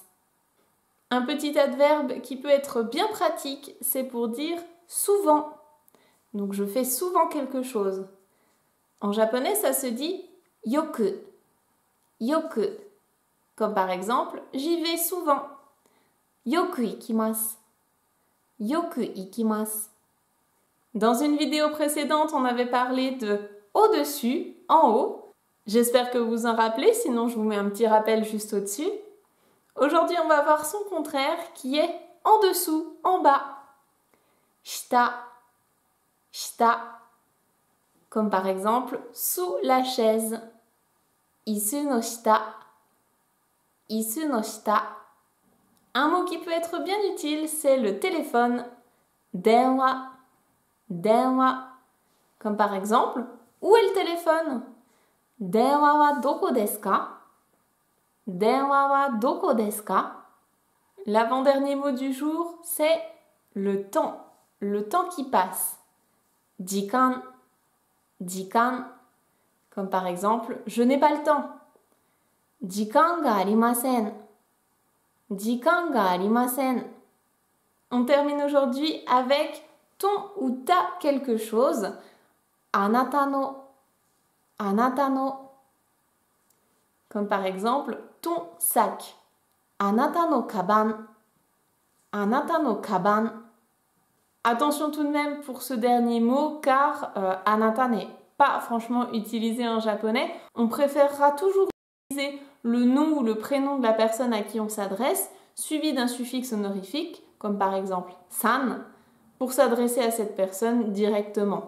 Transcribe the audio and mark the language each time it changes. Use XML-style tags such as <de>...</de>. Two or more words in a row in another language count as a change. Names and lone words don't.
<fr>Un petit adverbe qui peut être bien pratique, c'est pour dire souvent. Donc je fais souvent quelque chose. En japonais, ça se dit yoku. Yoku. Comme par exemple, j'y vais souvent.</fr> <ja>よく行きます。よく行きます.</ja> <fr>Dans une vidéo précédente, on avait parlé de au-dessus, en haut. J'espère que vous vous en rappelez, sinon je vous mets un petit rappel juste au-dessus. Aujourd'hui, on va voir son contraire qui est en dessous, en bas.</fr> <ja>下、下.</ja> <fr>Comme par exemple, sous la chaise.</fr> <ja>椅子の下、椅子の下.</ja> <fr>Un mot qui peut être bien utile, c'est le téléphone.</fr> <ja>電話、電話.</ja> <fr>Comme par exemple, où est le téléphone?</fr> <ja>電話はどこですか？電話はどこですか?</ja> <fr>L'avant-dernier mot du jour, c'est le temps qui passe.</fr> <ja>時間、時間.</ja> <fr>Comme par exemple, je n'ai pas le temps.</fr> <ja>時間がありません。時間がありません.</ja> <fr>On termine aujourd'hui avec ton ou ta quelque chose.</fr> <ja>あなたの、あなたの.</ja> <fr>Comme par exemple, ton sac.</fr> <ja>あなたの鞄、あなたの鞄.</ja> <fr>Attention tout de même pour ce dernier mot car anata n'est pas franchement utilisé en japonais. On préférera toujours utiliser le nom ou le prénom de la personne à qui on s'adresse, suivi d'un suffixe honorifique, comme par exemple san, pour s'adresser à cette personne directement.</fr>